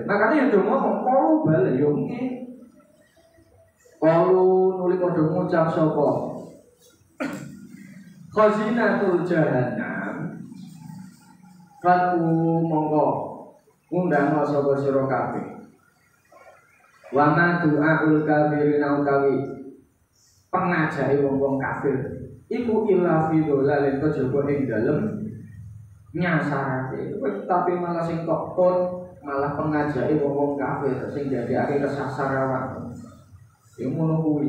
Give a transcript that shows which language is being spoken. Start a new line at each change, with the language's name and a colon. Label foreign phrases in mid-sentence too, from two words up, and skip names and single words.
Javanese: Makane yo ngomong kalau bali yo ngene. Kalau nuli padha ngucap sapa
Arabic: خزنة جهنم
Javanese: Fatu mongko undang sapa sira kabeh.
Arabic: وما دعاء الكافرين
Javanese: utawi pengajake wong-wong kafir iku
Arabic: إلا في ضلال
Javanese: kejaba ing dalem nyasarake. Tapi malah sing kokon malah pengajake wong-wong kafir sing dadekake kesasar awak. Ya ngono kuwi.